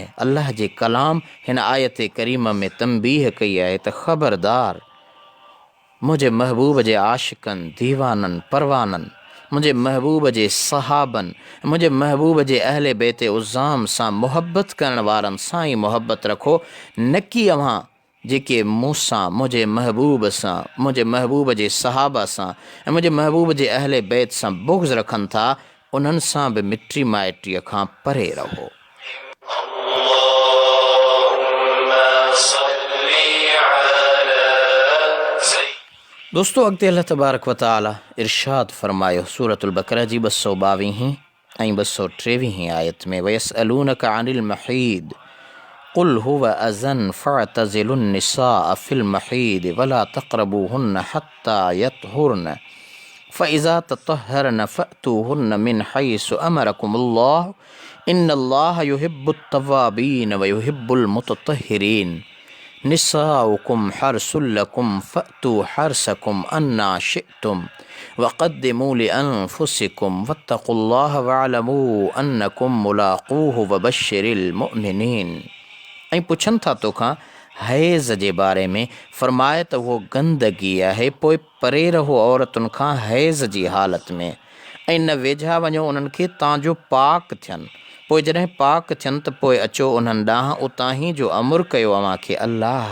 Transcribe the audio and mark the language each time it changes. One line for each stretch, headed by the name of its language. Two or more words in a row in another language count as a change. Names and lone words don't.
Sindhi: अल्लाह जे कलाम हिन आयत करीम में तंबीह कई आहे त ख़बरदार, मुंहिंजे महबूब जे आशिक़नि, दीवाननि, परवाननि, मुंहिंजे महबूब जे सहाबनि, मुंहिंजे महबूब जे अहले बैत उज़ाम सां मुहबत करण वारनि सां ई मुहबत रखो, न कि अव्हां जेके मूंसां मुंहिंजे महबूब सां मुंहिंजे महबूब जे सहाबा सां ऐं मुंहिंजे महबूब जे अहले बैत सां बुग़्ज़ रखनि था उन्हनि सां बि मिटी माइटीअ खां परे रहो। दोस्तो अॻिते
Arabic: الله تبارك وتعالى
Sindhi: इरशाद फरमायो सूरतुल बक़रा जी 222 ऐं 223 आयत में
Arabic: ويسألونك عن المحيض قل هو أذى فاعتزلوا النساء في المحيض ولا تقربوهن حتى يطهرن فإذا تطهرن فأتوهن من حيث أمركم الله إن الله يحب التوابين ويحب المتطهرين نساؤكم حرث لكم فأتوا حرثكم أنى شئتم وقدموا لأنفسكم واتقوا الله واعلموا أنكم ملاقوه وبشر المؤمنين.
Sindhi: ऐं पुछनि था तोखां हैज़ जे बारे में, फ़रमाए त उहो गंदगी आहे, पोइ परे रहो औरतुनि खां हैज़ जी हालत में, ऐं न वेझा वञो उन्हनि खे तव्हांजो पाक थियनि। पोइ जॾहिं पाक थियनि त पोइ अचो उन्हनि ॾांहुं, उतां ई जो अमुरु कयो अव्हां खे अल्लाह।